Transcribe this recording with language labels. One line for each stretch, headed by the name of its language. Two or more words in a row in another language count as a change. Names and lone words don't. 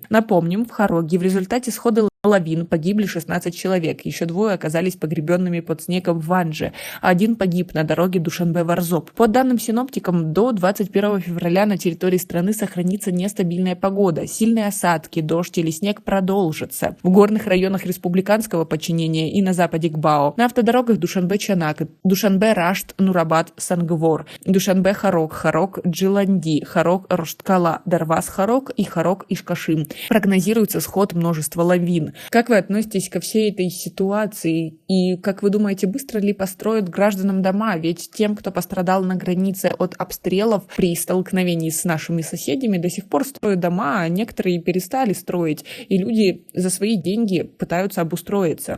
Russian: Напомним, в Хароге в результате схода лавин погибли 16 человек, еще двое оказались погребенными под снегом в Ванже, а один погиб на дороге Душанбе-Варзоп. По данным синоптикам, до 21 февраля на территории страны сохранится нестабильная погода, сильные осадки, дождь или снег продолжатся. В горных районах республиканского подчинения и на западе ГБАО, на автодорогах Душанбе-Чанак, Душанбе-Рашт, Нурабад, Сангвор, Душанбе-Харок, Харок-Джиланди, Харок-Рошткала, Дарвас-Харок и Харок-Ишкашим. Прогнозируется сход множества лавин. Как вы относитесь ко всей этой ситуации и, как вы думаете, быстро ли построят гражданам дома? Ведь тем, кто пострадал на границе от обстрелов при столкновении с нашими соседями, до сих пор строят дома, а некоторые перестали строить, и люди за свои деньги пытаются обустроиться.